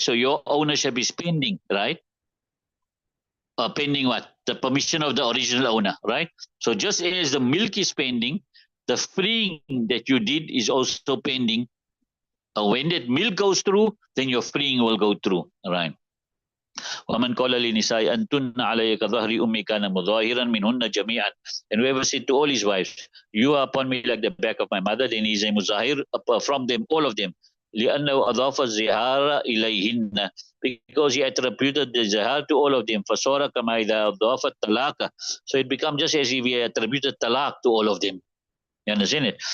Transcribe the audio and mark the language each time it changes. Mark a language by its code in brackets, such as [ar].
[en] So your ownership is pending, right? Pending what? The permission of the original owner, right? So just as the milk is pending, the freeing that you did is also pending. When that milk goes through, then your freeing will go through, right? [ar] ومن قال لنساء أنتن علي كظهر أمي كان مظاهرا منهن جميعا. [en] And whoever said to all his wives, you are upon me like the back of my mother, then he is a muzahir from them, all of them. [ar] لأنه أضاف الزهار إليهن, [en] because he attributed the zihar to all of them. [ar] فصار كما إذا أضاف الطلاق, [en] so it becomes just as if he attributed talaq to all of them. You understand it?